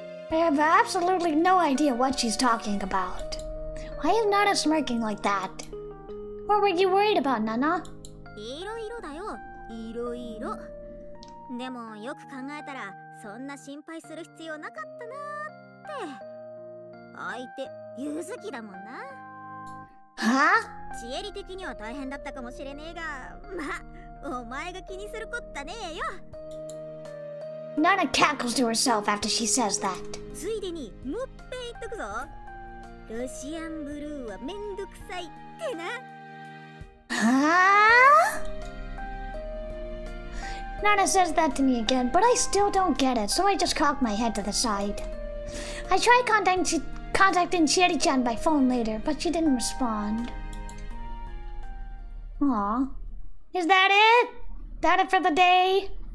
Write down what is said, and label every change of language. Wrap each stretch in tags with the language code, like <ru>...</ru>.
<en>I have absolutely no idea what she's talking about. Why is Nana smirking like that? What were you worried about, Nana?</en> <ja>いろいろだよ、いろいろ。でもよく考えたらそんな心配する必要なかったなーって。相手、ユズキだもんな。は？チエリ的には大変だったかもしれねえが、まあ、お前が気にするこったねえよ。</ja> <en>Nana cackles to herself after she says that.</en> <ja>ついでにもっぺん言っとくぞ。ロシアンブルーはめんどくさいってな。</ja> <en>Huh? Nana says that to me again, but I still don't get it, so I just cock my head to the side. I tried contacting Chieri-chan by phone later, but she didn't respond. Aw. Is that it? That it for the day?</en>